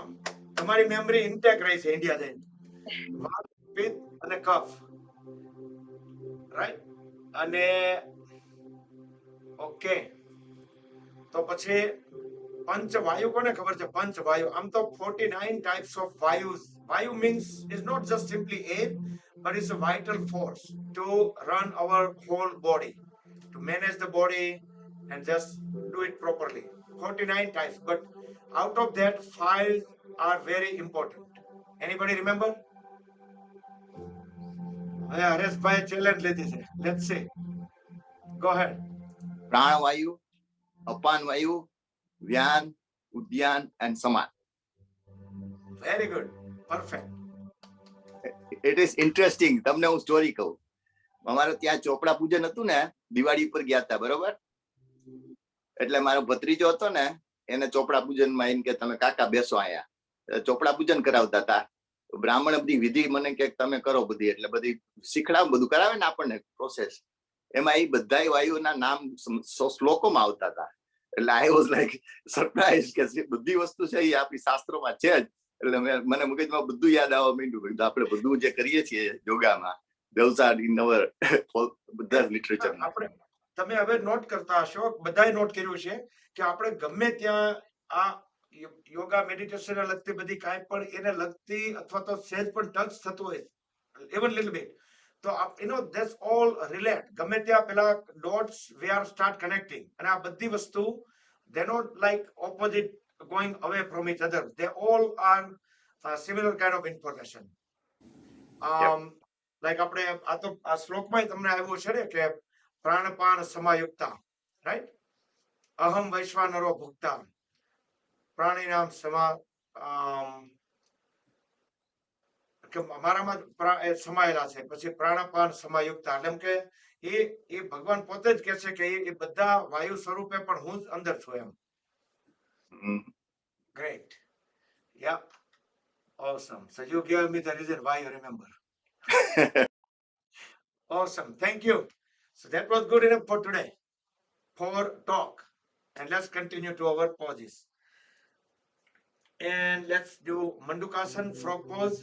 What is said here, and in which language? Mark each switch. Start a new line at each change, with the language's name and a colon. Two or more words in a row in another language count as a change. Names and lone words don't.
Gujarati: તમારી
English: memory intact
Gujarati: રહી છે ઇન્ડિયા જઈને. વાત, પિત્ત અને કફ. રાઈટ અને ઓકે તો પછી પંચવાયુ કોને ખબર છે પંચવાયુ આમ તો 49
English: types of vayus. Vayu means is not just simply air but it's a vital force to run our whole body, to manage the body and just do it properly. 49 types, but out of that 5 are very important. Anybody remember?
Gujarati: હરેશભાઈ ચેલેન્જ લીધી છે.
English: Let's see. Go ahead.
Gujarati: પ્રાણવાયુ, અપાન વાયુ, વ્યાન, ઉદ્યાન and સમાન.
English: Very good. Perfect. It is interesting.
Gujarati: તમને હું સ્ટોરી કહું. અમારે ત્યાં ચોપડા પૂજન હતું ને, દિવાળી ઉપર ગયા હતા, બરોબર? એટલે મારો ભત્રીજો હતો ને, એને ચોપડા પૂજનમાં એમ કે તમે કાકા બેસો આયા. ચોપડા પૂજન કરાવતા હતા. બ્રાહ્મણ બધી વિધિ મને કે તમે કરો બધી, એટલે બધી શીખડાવ, બધું કરાવે ને આપણને પ્રોસેસ. એમાં એ બધા વાયુના નામ શ્લોકોમાં આવતા હતા. એટલે
English: I was like surprise
Gujarati: કે બધી વસ્તુ છે એ આપણી શાસ્ત્રોમાં છે જ. એટલે મને મગજમાં બધું યાદ આવવા માંડ્યું. આપણે બધું જે કરીએ છીએ યોગામાં,
English: those are in our
Gujarati: બધા લિટરેચર. તમે હવે નોટ કરતા હશો, બધાએ નોટ કર્યું છે કે આપણે ગમે ત્યાં આ
English: yoga meditation
Gujarati: લગતી બધી કાંઈ પણ એને લગતી અથવા તો સહેજ પણ ટચ થતું હોય,
English: even little bit, તો that's all relate.
Gujarati: ગમે ત્યાં પેલા
English: dots we are start connecting,
Gujarati: અને આ બધી વસ્તુ
English: they're not like opposite going away from each other. They all are similar kind of information.
Gujarati: Like આપણે આ તો આ શ્લોકમાં તમને આવ્યું છે ને કે
Sanskrit: પ્રાણપાન સમાયુક્તા,
Gujarati: રાઈટ?
Sanskrit: અહમ વૈશ્વાનરો ભુક્તા પ્રાણીનામ
Gujarati: સમા અમારામાં સમાયેલા છે. પછી
Sanskrit: પ્રાણપાન સમાયુક્તા
Gujarati: એટલે કે એ ભગવાન પોતે જ કહે છે કે એ બધા વાયુ સ્વરૂપે પણ હું જ અંદર છું એમ.
English: Great. Yeah. Awesome. So you gave me the reason why you remember. Awesome. Thank you. So that was good enough for today, for talk. And let's continue to our poses. And let's do Mandukasana, frog pose.